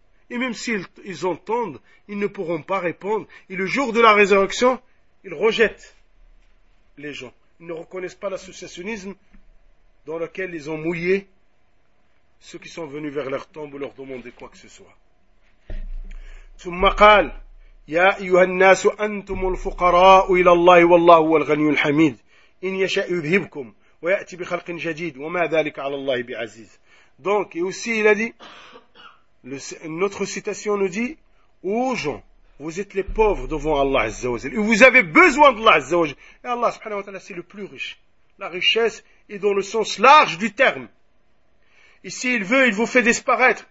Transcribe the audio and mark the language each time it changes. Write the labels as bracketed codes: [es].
[fr] Et même s'ils entendent, ils ne pourront pas répondre. Et le jour de la résurrection, ils rejettent les gens. Ils ne reconnaissent pas l'associationnisme dans lequel ils ont mouillé ceux qui sont venus vers leur tombe ou leur demander quoi que ce soit. [ar] ثم قال يا أيها الناس أنتم الفقراء إلى الله والله هو الغني الحميد إن يشأ يذهبكم ويأتي بخلق جديد وما ذلك على الله بعزيز. [fr] Donc, et aussi, il a dit, notre citation nous dit, ô gens, vous êtes les pauvres devant Allah Azza wa Jalla. Et vous avez besoin d'Allah Azza wa Jalla. Et Allah subhanahu wa ta'ala, c'est le plus riche. La richesse est dans le sens large du terme. Et s'il veut, il vous fait disparaître.